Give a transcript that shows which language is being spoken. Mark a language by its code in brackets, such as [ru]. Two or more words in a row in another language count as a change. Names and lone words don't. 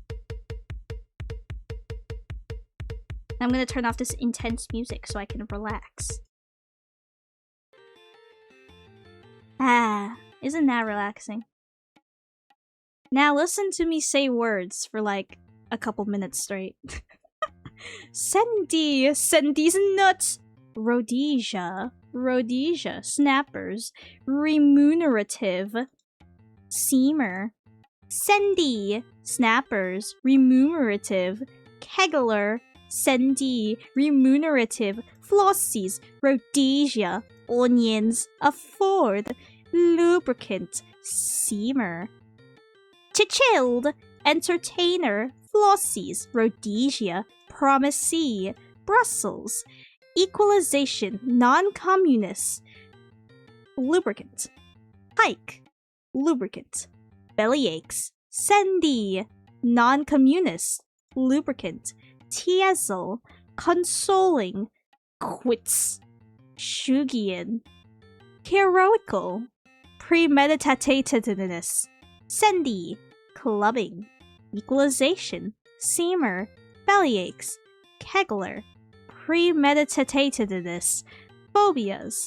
[en] I'm gonna turn off this intense music so I can relax. Ah, isn't that relaxing? Now listen to me say words for like a couple minutes straight. Sendy, Sendy's nuts. Rhodesia, Rhodesia, snappers, remunerative, seamer, Sendy, snappers, remunerative, kegler, Sendy, remunerative, flossies, Rhodesia, onions, afford, lubricant, seamer, chilled, entertainer, flossies, Rhodesia, promisee, Brussels, equalization, non-communist, lubricant, hike, lubricant, bellyaches, Sendy, non-communist, lubricant, Tiesel, consoling, quits, Shugian, heroical, premeditatedness, Sendy, clubbing, equalization, seamer, bellyaches, kegler, premeditatedness, phobias,